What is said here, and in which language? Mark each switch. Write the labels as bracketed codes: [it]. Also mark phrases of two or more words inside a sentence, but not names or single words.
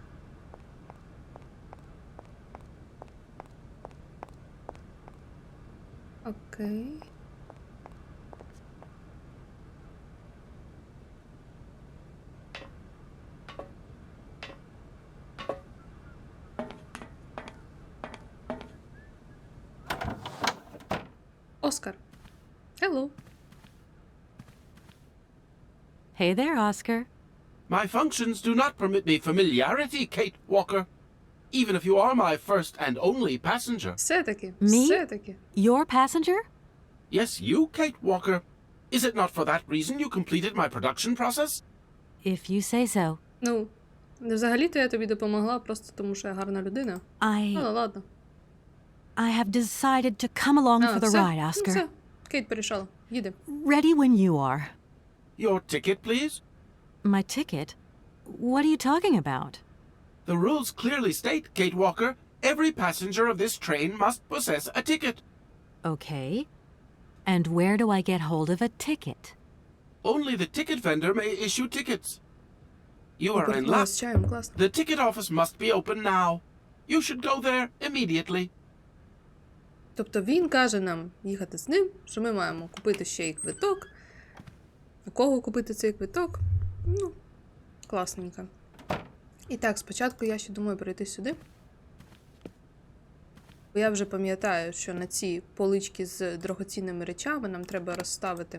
[uk] Окей. Оскар. [en] Hello. Hey there, Oscar. My functions do not permit me familiarity, Kate Walker. Even if you are my first and only passenger. [uk] Все-таки. [en] Me? [uk] Все-таки. [en] Your passenger? Yes, you, Kate Walker. Is it not for that reason you completed my production process? If you say so. [uk] Ну, взагалі-то я тобі допомогла просто тому, що я гарна людина. Ну, ладно. [en] I have decided to come along for the [uk] все? [en] ride, [uk] Ну, [en] Oscar. [uk] все. Кейт порішала. Їде. [en] Ready when you are. Your ticket, please. My ticket? What are you talking about? The rules clearly state, Kate Walker, every passenger of this train must possess a ticket. Okay. And where do I get hold of a ticket? Only the ticket vendor may issue tickets. You are in luck. [uk] З чаєм, класно. [en] The ticket office must be open now. You should go there immediately. [uk] Тобто він каже нам їхати з ним, що ми маємо купити ще й квиток. У кого купити цей квиток? Ну, класненько. І так, спочатку я ще думаю перейти сюди. Бо я вже пам'ятаю, що на ці полички з дорогоцінними речами нам треба розставити.